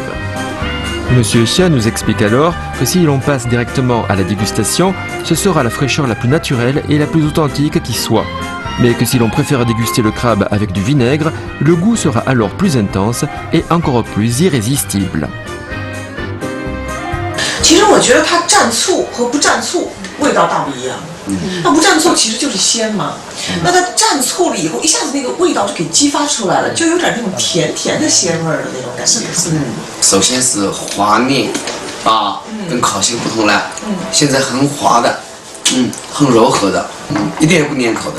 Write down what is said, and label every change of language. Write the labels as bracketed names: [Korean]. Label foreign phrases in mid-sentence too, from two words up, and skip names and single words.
[French] Monsieur Xia nous explique alors que si l'on passe directement à la dégustation, ce sera la fraîcheur la plus naturelle et la plus authentique qui soit. Mais que si l'on préfère déguster le crabe avec du vinaigre, le goût sera alors plus intense et encore plus irrésistible. [Chinese] 其实我觉得它蘸醋和不蘸醋味道大不一样。那不蘸醋其实就是鲜嘛，那它蘸醋了以后，一下子那个味道就给激发出来了，就有点那种甜甜的鲜味儿的那种感觉。首先是滑面，啊，跟烤蟹不同了，现在很滑的，很柔和的，一点也不粘口的。